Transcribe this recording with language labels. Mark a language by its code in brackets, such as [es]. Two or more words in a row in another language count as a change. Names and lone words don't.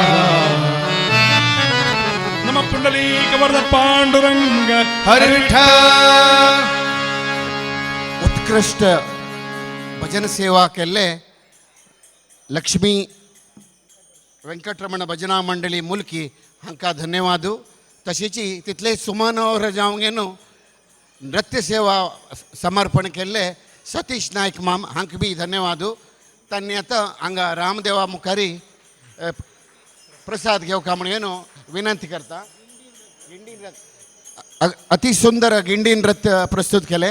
[mr] नम पुंडलीक वरद पांडुरंग हरी विठ्ठल. [kok] उत्कृष्ट भजन सेवा केल्ले लक्ष्मी वेंकटरमण भजना मंडळी मुलकी हांकां धन्यवाद. तशेंच तितले सुमन और जावंगेनू नृत्य सेवा समर्पण केल्ले सतीश नायक माम हांकां बी धन्यवाद. तांणी आतां हांगा रामदेवा मुखारी प्रसाद घेवका म्हणून विनंती करता. अति सुंदर गिंडी नृत्य प्रस्तुत केले.